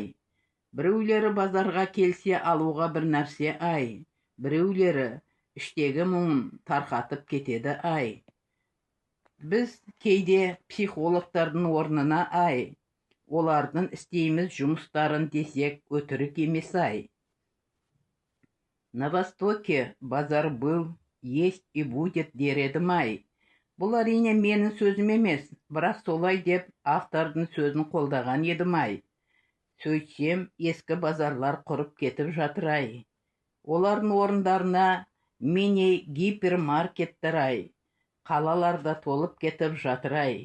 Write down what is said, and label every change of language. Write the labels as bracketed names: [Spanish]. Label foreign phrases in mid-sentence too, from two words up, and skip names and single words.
[Kazakh] Біреулері базарға келсе алуға бір нәрсе ай. Біреулері іштегі мұңын тарқатып кетеді ай. Біз кейде психологтардың орнына ай. Олардың істейміз жұмыстарын десек өтірік емес ай. [Russian] На Востоке базар был, есть и будет [Kazakh] дер едім ай. Бұл әрине менің сөзім емес, бірақ солай деп автордың сөзін қолдаған едім ай. сөйтсем ескі базарлар құрып кетіп жатыр-ай. Олардың орындарына [Russian] мини гипермаркеттер- [Kazakh] ай, қалаларда толып кетіп жатыр-ай.